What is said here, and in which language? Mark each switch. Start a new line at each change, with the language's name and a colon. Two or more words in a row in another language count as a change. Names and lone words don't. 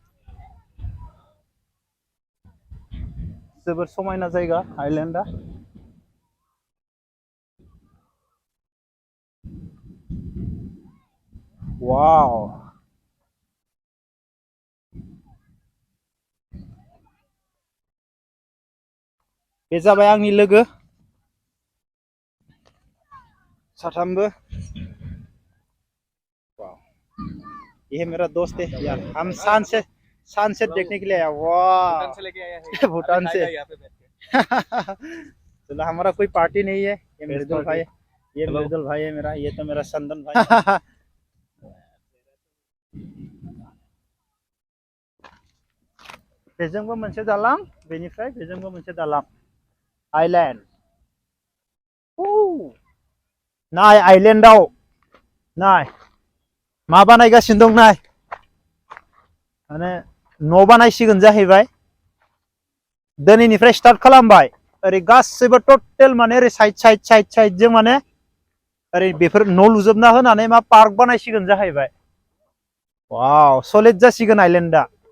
Bodo: जोबोर समायना जायगा आइलेण्डआ वाव बे जाबाय आंनि लोगो साथामबो
Hindi: ये मेरा दोस्त है यार हम सनसेट देखने के लिए आया वाह भूटान से चलो हमारा कोई पार्टी नहीं है ये मृदुल भाई ये मृदुल भाई है मेरा ये तो मेरा संदन भाई
Bodo: बेजोंबो मोनसे दालां बेनिफ्राय बेजोंबो मोनसे दालां आइलेण्ड नाय आइलेण्डआव नाय मा बानायगासिनो दं नाय माने न' बानायसिगोन जाहैबाय दिनैनिफ्राय स्टार्ट खालामबाय ओरै गासैबो टटेल माने ओरै साइड जों माने ओरै बेफोर न' लुजोबना होनानै मा पार्क बानायसिगोन जाहैबाय वाव सलिड जासिगोन आइलेण्डआ